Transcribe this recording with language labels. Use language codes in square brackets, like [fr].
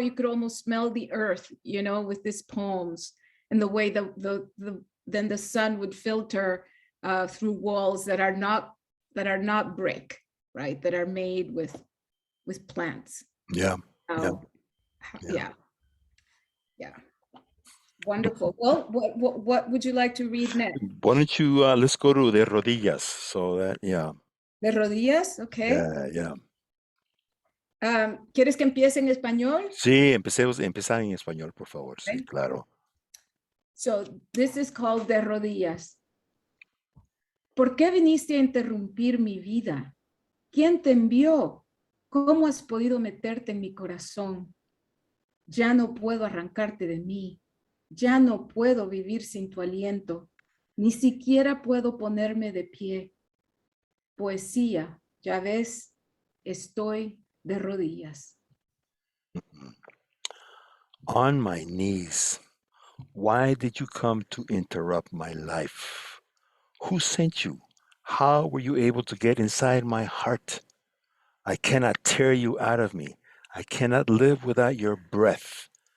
[en] You could almost smell the earth, with these palms, and the way then the sun would filter through walls that are not brick, right? That are made with plants. Yeah. Yeah. Wonderful. Well, what would you like to read next? Why don't you let's go to De Rodillas. So that [es] De rodillas, okay. [en] Yeah. [es] ¿Quieres que empiece en español? Sí, empezar en español, por favor. Sí, [en] Okay. [es] claro. [en] So this is called De rodillas. [es] ¿Por qué viniste a interrumpir mi vida? ¿Quién te envió? ¿Cómo has podido meterte en mi corazón? Ya no puedo arrancarte de mí. Ya no puedo vivir sin tu aliento. Ni siquiera puedo ponerme de pie. Poesía, ya ves, estoy de rodillas. [en] On my knees. Why did you come to interrupt my life? Who sent you? How were you able to get inside my heart? I cannot tear you out of me. I cannot live without your breath.